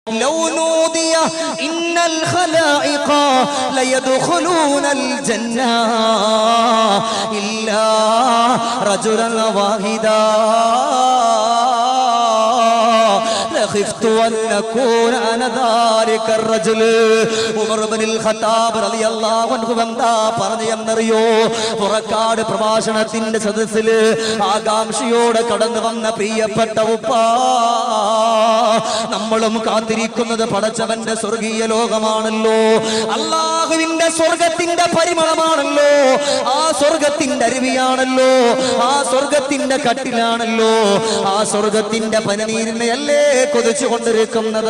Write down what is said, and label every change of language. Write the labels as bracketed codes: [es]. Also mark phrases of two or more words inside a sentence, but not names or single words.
[ar] لو نودي إن الخلائق ليدخلون الجنة إلا رجلا واحدا خفت أن أكون أنا ذلك الرجل. [ml] ഉമർ ഇബ്നുൽ ഖത്താബ് [ar] رضي الله عنه [ml] എന്താ പറഞ്ഞെന്നറിയോ? പുറക്കാട് പ്രഭാഷണത്തിന്റെ സദസ്സിൽ ആകാംക്ഷയോടെ കടന്നു വന്ന പ്രിയപ്പെട്ട ഉപ്പ, നമ്മളും കാത്തിരിക്കുന്നത് പടച്ചവന്റെ സ്വർഗീയ ലോകമാണല്ലോ, അല്ലാഹുവിന്റെ സ്വർഗത്തിന്റെ പരിമളമാണല്ലോ, ആ സ്വർഗത്തിന്റെ അരുവിയാണല്ലോ, ആ സ്വർഗത്തിന്റെ കട്ടിലാണല്ലോ, ആ സ്വർഗത്തിന്റെ പനിനീരിനെയല്ലേ കൊതിച്ചു കൊണ്ടിരിക്കുന്നത്.